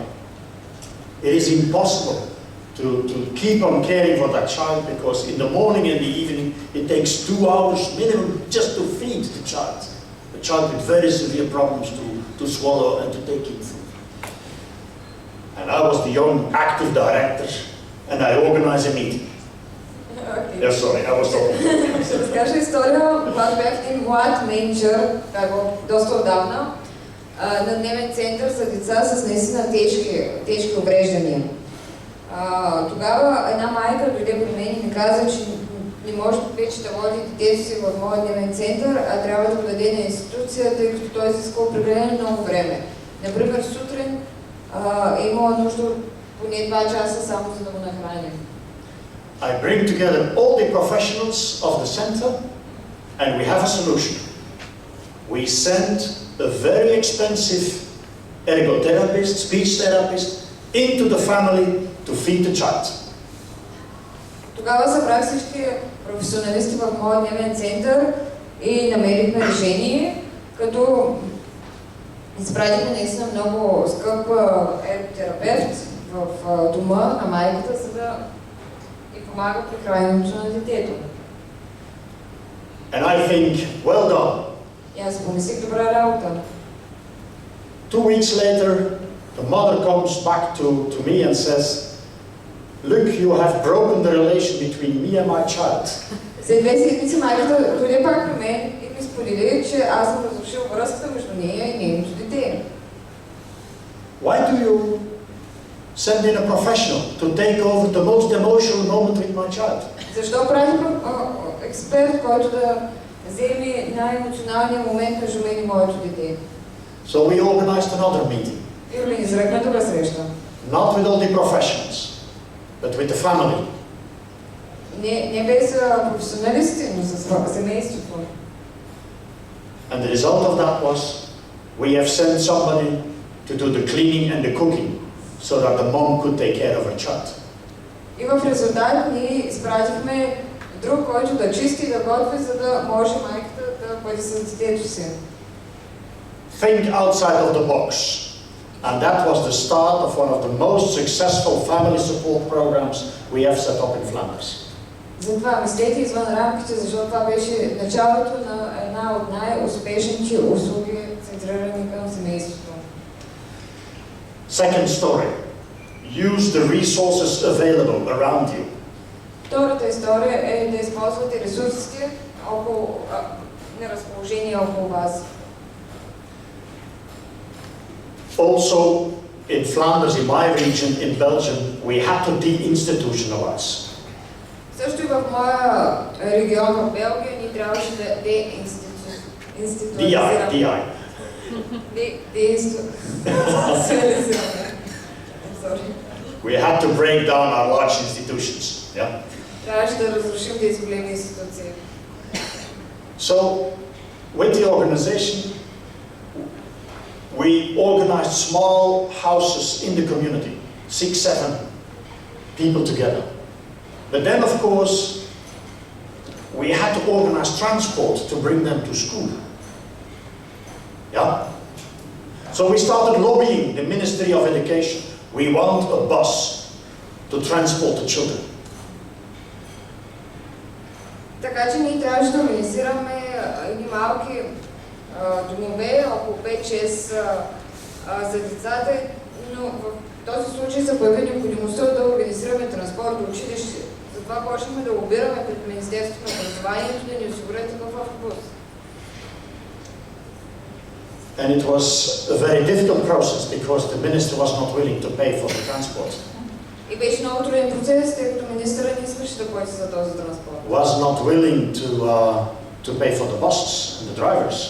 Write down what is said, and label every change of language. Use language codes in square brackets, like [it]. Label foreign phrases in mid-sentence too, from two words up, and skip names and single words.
[en] It is impossible to keep on caring for that child because in the morning and the evening it takes 2 hours minimum just to feed the child. The child with very severe problems to swallow and to take in food. And I was the young active director and I organized a meeting. Okay. Yeah, sorry, I was talking. [bg] Ще разкажа история, когато бях един млад менеджер, доста отдавна, на дневен център за деца с наистина тежки увреждания. Тогава една майка дойде при мен и ми каза, че не може вече да води детето си в моя дневен център, а трябва да го даде на институция, тъй като той изисква определено много време. Например, сутрин е имала нужда поне 2 часа само за да го нахраним. [en] I bring together all the professionals of the center and we have a solution. We send a very expensive ergotherapist, speech therapist, into the family to feed the child. [bg] Тогава събрах всички професионалисти в моя дневен център и намерихме решение, като изпратихме наистина много скъп ерготерапевт в дома на майката, за да и помага при храненето на детето. [en] And I think, well done. [bg] И аз помислих, добра работа. [en] 2 weeks later, the mother comes back to me and says, look, you have broken the relation between me and my child. [bg] След 2 седмици майката дойде пак при мен и ми сподели, че аз съм разрушил връзката между нея и нейното дете. [en] Why do you send in a professional to take over the most emotional moment with my child? [bg] Защо прави експерт, който да вземе най-емоционалния момент между мен и моето дете? [en] So we organized another meeting. [bg] И организирахме друга среща. [en] Not with all the professionals, but with the family. [bg] Не без професионалисти, но с семейството. [en] And the result of that was we have sent somebody to do the cleaning and the cooking so that the mom could take care of her child. [bg] И в резултат ние изпратихме друг, който да чисти и да готви, за да може майката да бъде с детето си. [en] Think outside of the box. And that was the start of one of the most successful family support programs we have set up in Flanders. [bg] Затова мислете извън рамките, защото това беше началото на една от най-успешните услуги, центрирани към семейството. [en] Second story. Use the resources available around you. [bg] Втората история е да използвате ресурсите на разположение около вас. [en] Also, in Flanders, in my region, in Belgium, we had to deinstitutionalize. [bg] Също и в моя регион в Белгия ни трябваше да деинституционализираме. [en] DI. We had to break down our large institutions. Yeah. [bg] Трябваше да разрушим тези големи институции. [en] So, with the organization, we organized small houses in the community, 6-7 people together. But then, of course, we had to organize transport to bring them to school. Yeah? So we started lobbying the Ministry of Education. We want a bus to transport the children. [bg] Така че ние трябваше да организираме едни малки домове, около 5-6 за децата, но в този случай се появи необходимостта да организираме транспорт до училище. Затова почнахме да лобираме пред Министерството на образованието да ни осигурят такъв автобус. [en] And it was a very difficult process because the minister was not willing to pay for the transport. [bg] И беше много труден процес, тъй като министъра не искаше да плати за този транспорт. [en] Was not willing to pay for the buses and the drivers.